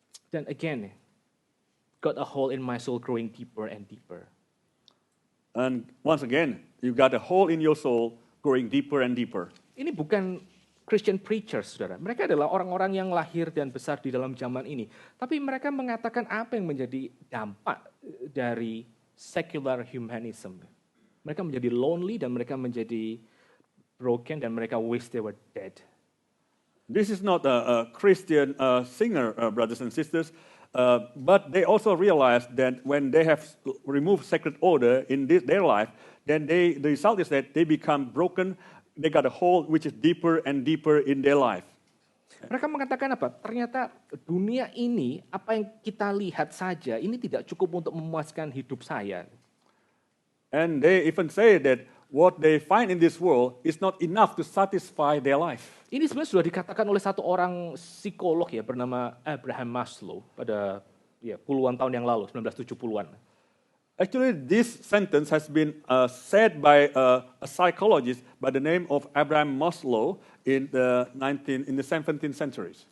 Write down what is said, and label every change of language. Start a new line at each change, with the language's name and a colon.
English: Then again, got a hole in my soul growing deeper and deeper. And once again, you got a hole in your soul growing deeper and deeper.
Indonesian: Ini bukan
English: Christian preachers,
Indonesian: saudara. Mereka adalah orang-orang yang lahir dan besar di dalam zaman ini. Tapi mereka mengatakan apa yang menjadi dampak dari
English: secular humanism.
Indonesian: Mereka menjadi lonely dan mereka menjadi broken dan mereka
English: wish they were dead. This is not a Christian singer, brothers and sisters, but they also realize that when they have removed sacred order in their life, then the result is that they become broken. They got a hole which is deeper and deeper in their life.
Indonesian: Mereka mengatakan apa? Ternyata dunia ini, apa yang kita lihat saja, ini tidak cukup untuk memuaskan hidup saya.
English: And they even say that what they find in this world is not enough to satisfy their life.
Indonesian: Ini sebenarnya sudah dikatakan oleh satu orang psikolog ya bernama Abraham Maslow pada puluhan tahun yang lalu, 1970-an.
English: Actually, this sentence has been said by a psychologist by the name of Abraham Maslow in the 17th centuries.